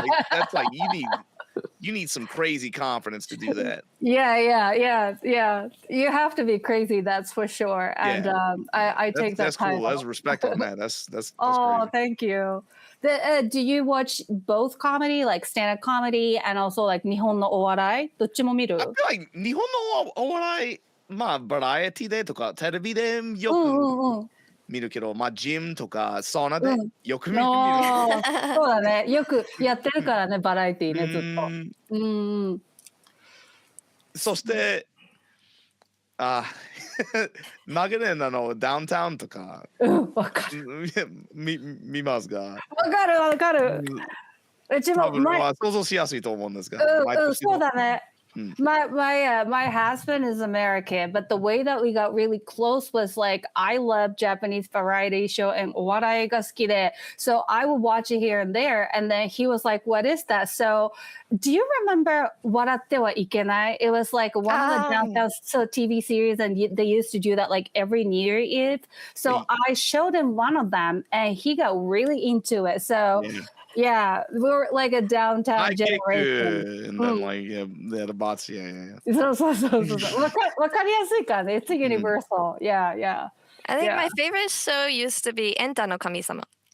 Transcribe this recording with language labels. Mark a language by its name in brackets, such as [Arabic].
[English] That's like you need some crazy confidence to do that. Yeah. You have to be crazy, that's for sure. And I take that. That's cool. That's respect on that. That's oh, crazy. Thank you. Do you watch both comedy, like stand-up comedy, and also like [Japanese] 日本のお笑い？どっちも見る？ [English] I feel like [Japanese] 日本のお笑い、まあバラエティでとかテレビでよく見るけど、まあジムとかサウナでよく見る。そうだね。よくやってるからね、バラエティね、ずっと。そして長年ダウンタウンとかわかる。見ますが。わかる。うちも想像しやすいと思うんですが。そうだね。 [English] My husband is American, but the way that we got really close was like I love Japanese variety show and [Japanese] お笑いが好きで [English] so I would watch it here and there, and then he was like, what is that? So do you remember 笑ってはいけない? It was like one of the downtown TV series, and they used to do that like every New Year Eve. So I showed him one of them and he got really into it. So yeah, we were like a downtown generation. And then like the bots, yeah. [Japanese] そう。わかりやすいからね。 [English] It's universal. Yeah. I think my favorite show used to be エンタの神様.